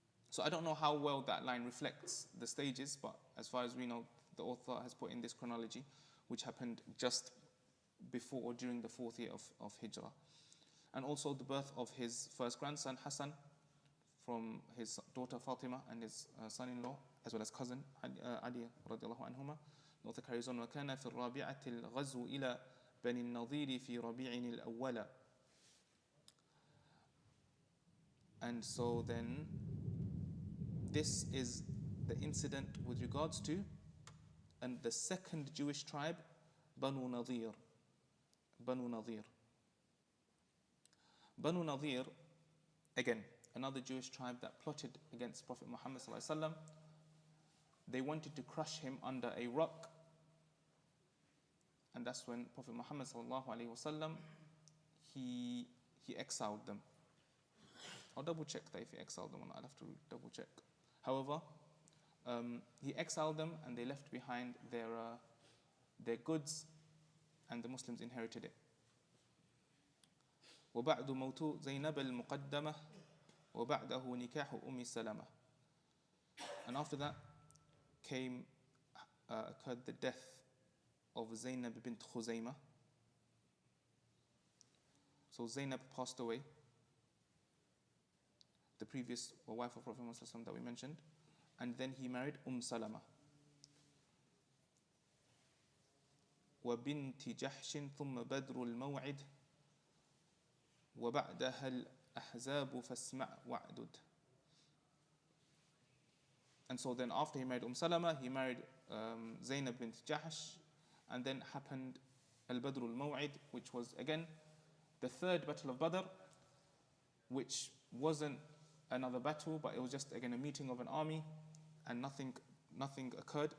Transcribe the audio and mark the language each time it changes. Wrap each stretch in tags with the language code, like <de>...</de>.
<en>So I don't know how well that line reflects the stages, but as far as we know, the author has put in this chronology, which happened just before or during the 4th year of Hijrah. And also the birth of his first grandson, Hassan, from his daughter Fatima and his son-in-law, as well as cousin Ali radiallahu anhuma. The author carries on,</en> <ar>وَكَانَ فِي الرَّابِعَةِ الْغَزْوُ إِلَى بَنِي النَّضِيرِ فِي رَبِيعٍ الْأَوَّلَ.</ar> <en>And so then, this is the incident with regards to and the second Jewish tribe, Banu Nadir. Banu Nadir. Banu Nadir, again, another Jewish tribe that plotted against Prophet Muhammad sallallahu alaihi wasallam. They wanted to crush him under a rock, and that's when Prophet Muhammad sallallahu alaihi wasallam he exiled them. I'll double check that if he exiled them or not. I'll have to double check. However, he exiled them, and they left behind their goods, and the Muslims inherited it.</en> <ar>وبعد موت زينب المقدمة وبعده نكاح أم سلمة.</ar> <en>And after that occurred the death of Zainab bint Khuzaymah. So Zainab passed away, the previous wife of Prophet Muhammad that we mentioned, and then he married Salama.</en> <ar>وبنت جحش ثم بدر الموعد وبعدها الأحزاب فاسمع وعدد.</ar> <en>And so then after he married Salama, he married Zainab bint Jahsh, and then happened al-Badr al-Maw'id, which was again the third battle of Badr, which wasn't another battle, but it was just again a meeting of an army, and nothing occurred.</en>